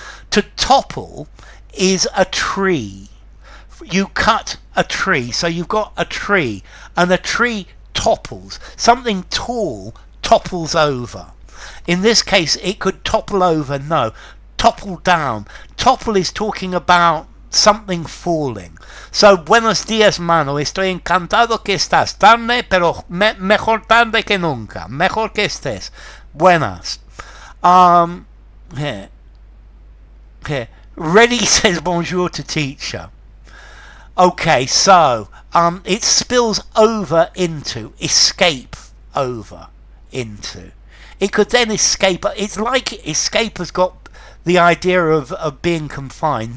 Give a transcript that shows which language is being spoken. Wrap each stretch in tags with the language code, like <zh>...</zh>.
<en>To topple is a tree. You cut a tree, so you've got a tree and the tree topples. Something tall topples over. In this case it could topple over, no, topple down. Topple is talking about something falling.</en> <es>So buenos días mano, estoy encantado que estás tarde, pero mejor tarde que nunca, mejor que estés.</es> <en>Buenas. Here. Ready says bonjour to teacher. Okay, so it spills over into, escape over into. It could then escape. It's like escape has got the idea of being confined.</en>